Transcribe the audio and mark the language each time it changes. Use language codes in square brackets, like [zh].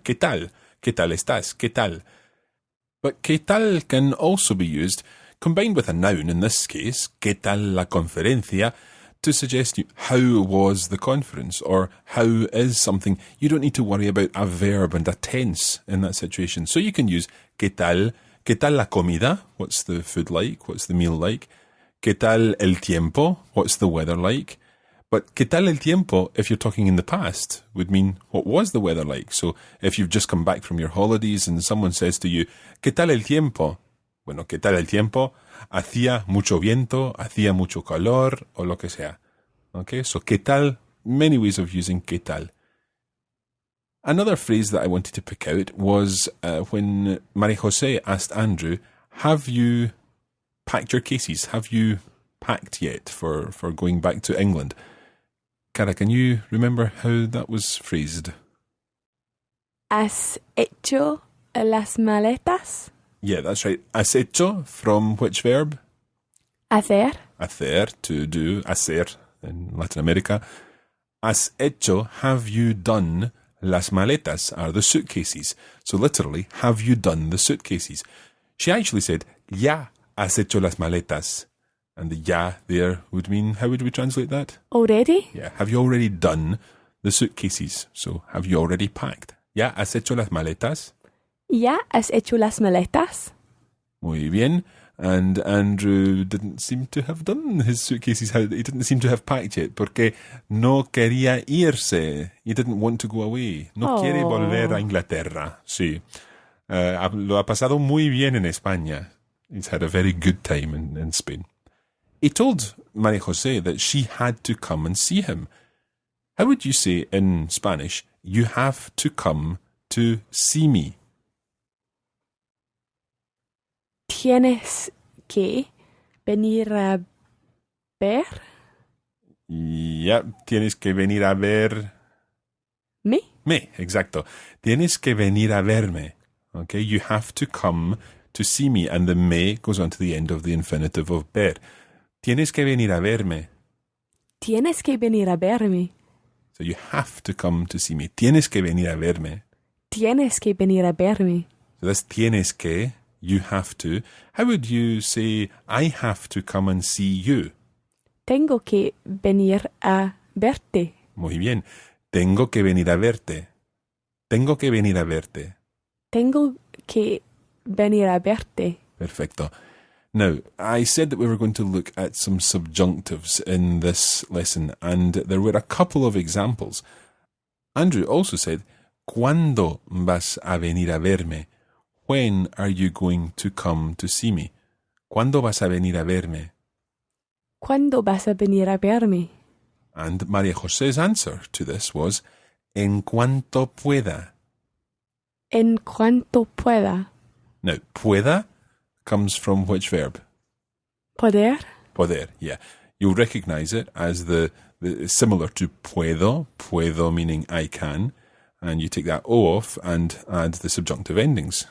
[es] ¿Qué tal? ¿Qué tal estás? ¿Qué tal? [en] But [es] ¿qué tal? [en] Can also be used, combined with a noun in this case, [es] ¿qué tal la conferencia? [en] To suggest how was the conference, or how is something. You don't need to worry about a verb and a tense in that situation. So you can use [es] ¿qué tal la comida? [en] What's the food like? What's the meal like? [es] ¿Qué tal el tiempo? [en] What's the weather like? But [es] ¿qué tal el tiempo, [en] if you're talking in the past, would mean what was the weather like? So if you've just come back from your holidays and someone says to you, [es] ¿qué tal el tiempo? Bueno, ¿qué tal el tiempo? Hacía mucho viento, hacía mucho calor, o lo que sea. [en] Okay, so [es] ¿qué tal? [en] Many ways of using ¿qué tal? Another phrase that I wanted to pick out was when Maria José asked Andrew, have you packed your cases? Have you packed yet for going back to England? Cara, can you remember how that was phrased? [es] ¿Has hecho las maletas? [en] Yeah, that's right. Has hecho, from which verb? [es] Hacer. [en] Hacer, to do, hacer in Latin America. [es] Has hecho, [en] have you done, [es] las maletas [en] are the suitcases. So literally, have you done the suitcases? She actually said, [es] ya has hecho las maletas. [en] And the ya there would mean, how would we translate that? Already? Yeah, have you already done the suitcases? So, have you already packed? [es] Ya has hecho las maletas? ¿Ya has hecho las maletas? Muy bien. [en] And Andrew didn't seem to have done his suitcases. He didn't seem to have packed yet, [es] porque no quería irse. [en] He didn't want to go away. [es] No quiere volver a Inglaterra. Sí. Lo ha pasado muy bien en España. [en] He's had a very good time in Spain. He told Maria José that she had to come and see him. How would you say in Spanish, you have to come to see me? [es] Tienes que venir a ver Yep, tienes que venir a ver... me. Me, exacto. Tienes que venir a verme. [en] Okay, you have to come to see me. And the me goes on to the end of the infinitive of ver. [es] Tienes que venir a verme. Tienes que venir a verme. [en] So you have to come to see me. [es] Tienes que venir a verme. Tienes que venir a verme. [en] So that's [es] tienes que, [en] you have to. How would you say, I have to come and see you? [es] Tengo que venir a verte. Muy bien. Tengo que venir a verte. Tengo que venir a verte. Tengo que venir a verte. Perfecto. [en] Now, I said that we were going to look at some subjunctives in this lesson, and there were a couple of examples. Andrew also said, [es] ¿Cuándo vas a venir a verme? [en] When are you going to come to see me? [es] ¿Cuándo vas a venir a verme? ¿Cuándo vas a venir a verme? [en] And Maria José's answer to this was, [es] En cuanto pueda. En cuanto pueda. [en] Now, pueda comes from which verb? [es] Poder. Poder, yeah. [en] You'll recognize it as the similar to puedo, puedo meaning I can, and you take that O off and add the subjunctive endings.